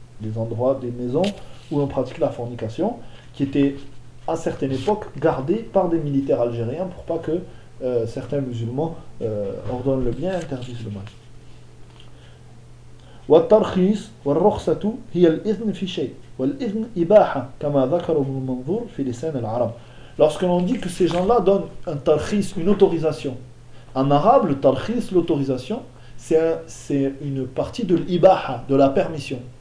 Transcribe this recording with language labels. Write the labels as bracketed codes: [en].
[fr] Des endroits, des maisons où l'on pratique la fornication, qui étaient à certaines époques gardées par des militaires algériens pour pas que certains musulmans ordonnent le bien et interdisent le mal. [ar] والترخيص والرخصة هي الإذن في شيء والإذن إباحة كما ذكر ابن المنظور في لسان العرب. [fr] Lorsque l'on dit que ces gens-là donnent un tarkhis, une autorisation. En arabe, le tarkhis, l'autorisation, c'est une partie de l'ibaha, de la permission.